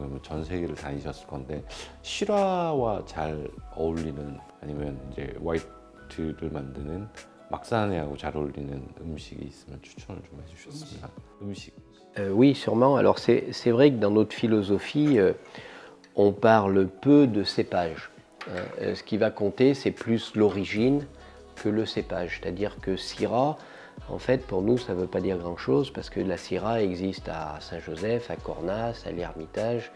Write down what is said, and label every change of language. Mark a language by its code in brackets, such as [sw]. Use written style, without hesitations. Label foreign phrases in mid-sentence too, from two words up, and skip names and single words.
[ko] 그러면 전 세계를 다니셨을 건데 슈라와 잘 어울리는 아니면 이제 화이트를 만드는 막사네하고 잘 어울리는 음식이 있으면 추천을 좀 해주셨습니다. 음식. [fr] Oui, sûrement. Alors c'est vrai que dans notre philosophie, on parle peu de cépage. Ce qui va compter, c'est plus l'origine que le cépage. C'est-à-dire que Syrah, en fait, pour nous, ça ne veut pas dire grand-chose parce que la Syrah existe à Saint-Joseph, à Cornas, à l'Ermitage.